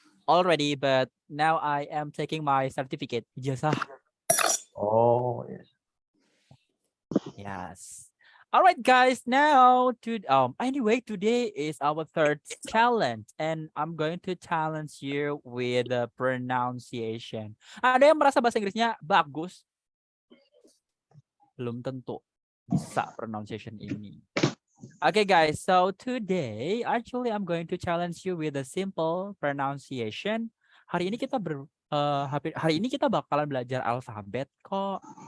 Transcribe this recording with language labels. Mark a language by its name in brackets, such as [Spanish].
[English] Already, but now I am taking my certificate. [Indonesian] Ijazah. [English] Oh, yes. Yes. All right, guys. Now anyway, today is our third challenge, and I'm going to challenge you with the pronunciation. [Indonesian] Ada yang merasa bahasa Inggrisnya bagus? Belum tentu bisa pronunciation ini. Okay, guys. [English] So today, actually, I'm going to challenge you with a simple pronunciation. [Indonesian] Hari ini kita hari ini kita bakalan belajar alfabet kok.